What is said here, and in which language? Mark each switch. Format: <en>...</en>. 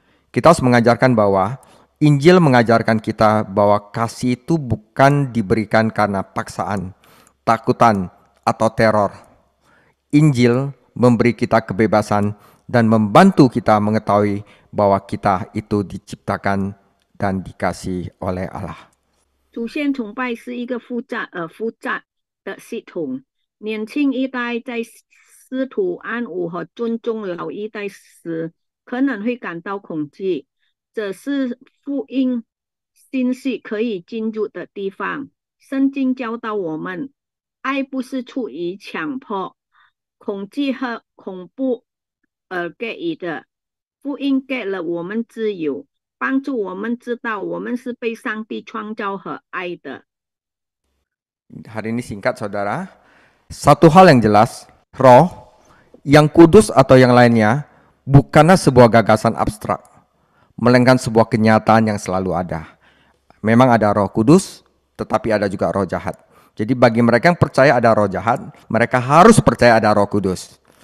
<id>Kita harus mengajarkan bahwa Injil mengajarkan kita bahwa kasih itu bukan diberikan karena paksaan, takutan, atau teror. Injil memberi kita kebebasan dan membantu kita mengetahui bahwa kita itu diciptakan dan dikasihi oleh Allah.</id> <zh>祖先崇拜是一个复杂的系统。年轻一代在试图安抚和尊重老一代时，可能会感到恐惧。这是福音信息可以进入的地方。圣经教导我们，爱不是出于强迫、恐惧和恐怖而给予的。福音给了我们自由，帮助我们知道我们是被上帝创造和爱的。</zh> <id>Hari ini singkat saudara. Satu hal yang jelas, roh, yang kudus atau yang lainnya bukanlah sebuah gagasan abstrak, melainkan sebuah kenyataan yang selalu ada. Memang ada roh kudus, tetapi ada juga roh jahat. Jadi bagi mereka yang percaya ada roh jahat, mereka harus percaya ada roh kudus.</id>